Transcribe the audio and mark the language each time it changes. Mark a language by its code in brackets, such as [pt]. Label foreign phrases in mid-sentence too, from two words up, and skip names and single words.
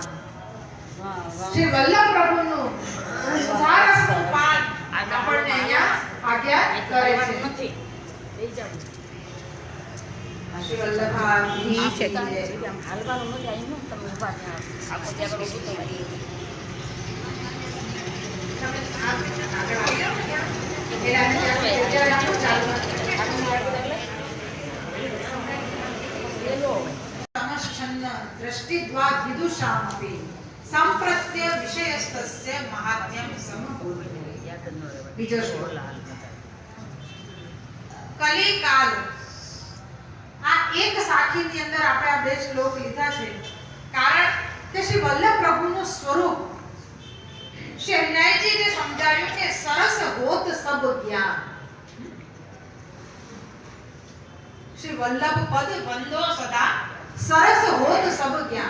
[gu] શ્રી વલ્લભ પ્રભુનું સુધા રસનું પાન આપણને અહીંયા આજ્ઞા કરે છે. શ્રી વલ્લભાજી છે હાલવાનું નથી આવ્યું તમે ઉભા ત્યાં આખો ત્યાં કરો શું તમે આગળ આવી જાઓ એટલે આપણે ચાલુ [sa] दृष्टिद्वा विदुषामपि संप्रत्य विषयस्तस्य महात्म्यं समभूते. [gu] બીજો શ્લોક કલિકાલ. આ એક સાખીની અંદર આપણે આ બે શ્લોક લીધા છે કારણ કે શ્રી વલ્લભ પ્રભુનું સ્વરૂપ શ્રી હરિરાયજીએ સમજાવ્યું કે [bra] सरस होत सब ज्ञान. श्री वल्लभ पद वंदो सदा, सरस होत सब ज्ञान.